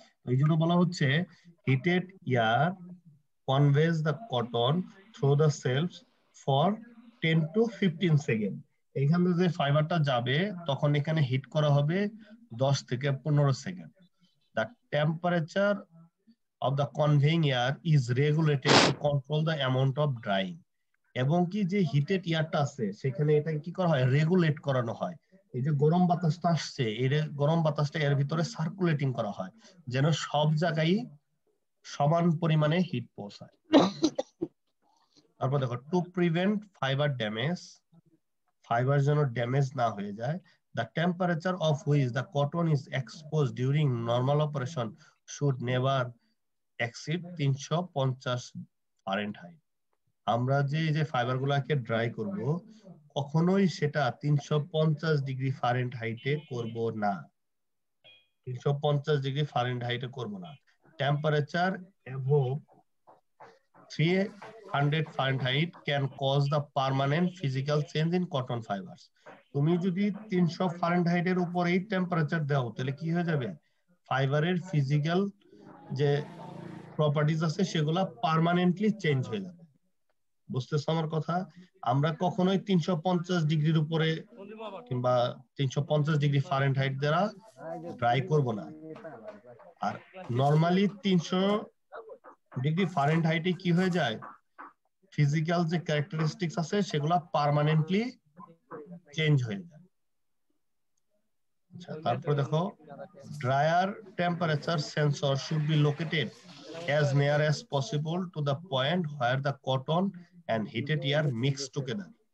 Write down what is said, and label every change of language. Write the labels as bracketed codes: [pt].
[bn] এই জন্য বলা হচ্ছে [en] Heated air conveys the cotton through the cells for 10 to 15 second. [bn] এইখানে যে ফাইবারটা যাবে তখন এখানে হিট করা হবে 10 থেকে 15 second. [en] The temperature of the conveying air is regulated to control the amount of drying। [bn] এবং কি যে হিটেড এয়ারটা আছে সেখানে এটা কি করা হয়, রেগুলেট করানো হয়। এই যে গরম বাতাসটা আসছে, এই গরম বাতাসটা এর ভিতরে সার্কুলেটিং করা হয় যেন সব জায়গায় সমান পরিমাণে হিট পৌঁছায়। [en] তারপর দেখো, to prevent fibre damage, [bn] fibre যেন ড্যামেজ না হয়ে যায়, [en] the temperature of which the cotton is exposed during normal operation should never exceed 350 Fahrenheit. [bn] আমরা যে ফাইবার গুলাকে ড্রাই করব কখনোই সেটা 350 ডিগ্রি ফারেনহাইটে করব না, 350 ডিগ্রি ফারেনহাইটে করব না। [en] Temperature above 300 Fahrenheit can cause the permanent physical change in cotton fibres. [bn] তুমি যদি 300 ফারেনহাইটের উপরেই টেম্পারেচার দাও তাহলে কি হয়ে যাবে, ফাইবারের ফিজিক্যাল যে প্রপার্টিজ আছে সেগুলা পার্মানেন্টলি চেঞ্জ হয়ে যাবে। বুঝতেছো আমার কথা? আমরা কখনোই 350 ডিগ্রির উপরে কিংবা 350 ডিগ্রি ফারেনহাইট দ্বারা ড্রাই করব না। আর নরমালি 300 ডিগ্রি ফারেনহাইটে কি হয়ে যায়, ফিজিক্যাল যে ক্যারেক্টারিস্টিক্স আছে সেগুলা পার্মানেন্টলি চেঞ্জ হয়ে যায়। আচ্ছা, তারপর দেখো, [en] Dryer temperature sensor should be located as near as possible to the point where the cotton and heated air mix together।